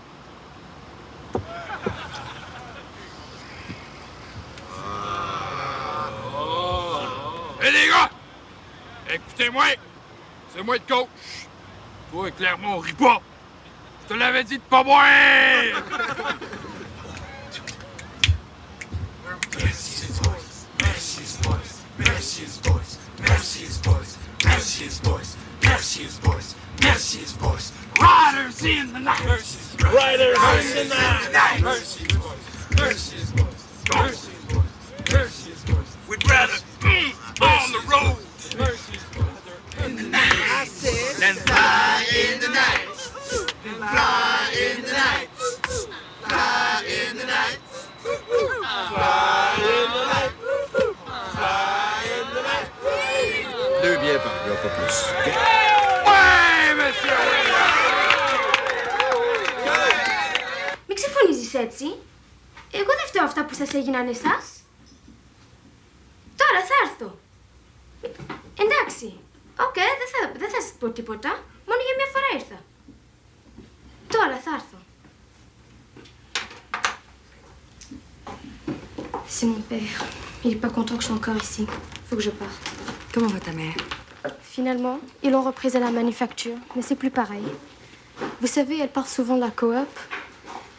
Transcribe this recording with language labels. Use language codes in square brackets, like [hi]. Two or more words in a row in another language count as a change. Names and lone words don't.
[fr] Hé, les gars! Écoutez-moi! C'est moi le coach. Toi, clairement, on rit pas. Je te l'avais dit de pas boire! [en] Mercy's boys, Mercy's boys, Mercy's boys, Mercy's boys, Mercy's boys, Mercy's boys, Mercy's boys. Riders in the night. Riders in the night. Mercy's boys, Mercy's boys, Mercy's boys, Mercy's boys. We'd rather on the road. Mercy's boys in the night. I said, then fly in the night. Fly in the night. Fly in the night. Fly in the night. Fly in the night. [fr] 2 bières par gars, pas plus. Ouais, monsieur! [el] Μην ξεφωνίζεις έτσι. Εγώ δεν φταίω αυτά που σας έγιναν εσάς. Τώρα θα έρθω. Εντάξει. Οκ, δεν θα σας πω τίποτα. Μόνο για μια φορά ήρθα. Τώρα θα έρθω. [fr] C'est mon père. Il est pas content que je sois encore ici. Faut que je parte. Comment va ta mère? Finalement, ils l'ont reprise à la manufacture, mais c'est plus pareil. Vous savez, elle part souvent de la coop.